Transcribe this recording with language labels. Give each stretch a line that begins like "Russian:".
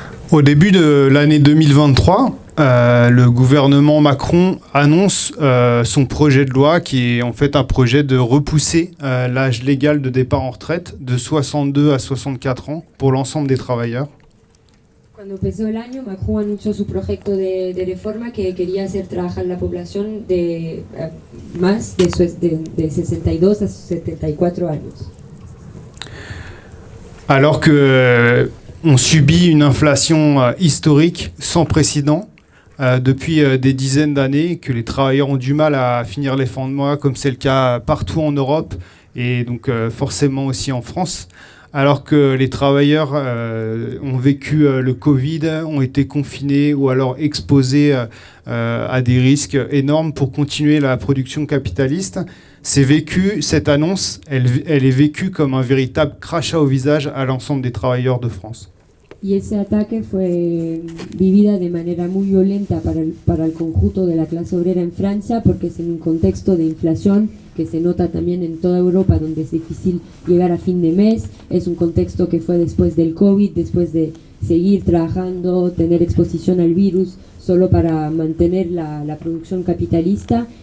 French: Au début de l'année 2023, le gouvernement Macron annonce son projet de loi, qui est en fait un projet de repousser l'âge légal de départ en retraite de 62 à 64 ans pour l'ensemble des travailleurs.
Spanish: Cuando empezó el año, Macron anunció su proyecto de reforma que quería hacer trabajar la población de más de 62 a 74 años.
French: alors que on subit une inflation historique sans précédent depuis des dizaines d'années, que les travailleurs ont du mal à finir les fins de mois, comme c'est le cas partout en Europe et donc forcément aussi en France, alors que les travailleurs ont vécu le Covid, ont été confinés ou alors exposés à des risques énormes pour continuer la production capitaliste. Cette annonce, elle est vécue comme un véritable crachat au visage à l'ensemble des travailleurs de France.
Spanish: Y ese ataque fue vivida de manera muy violenta para el conjunto de la clase obrera en Francia, porque es en un contexto de inflación que se nota también en toda Europa, donde es difícil llegar a fin de mes. Es un contexto que fue después del COVID, después de seguir trabajando, tener exposición al virus, solo para mantener la producción capitalista.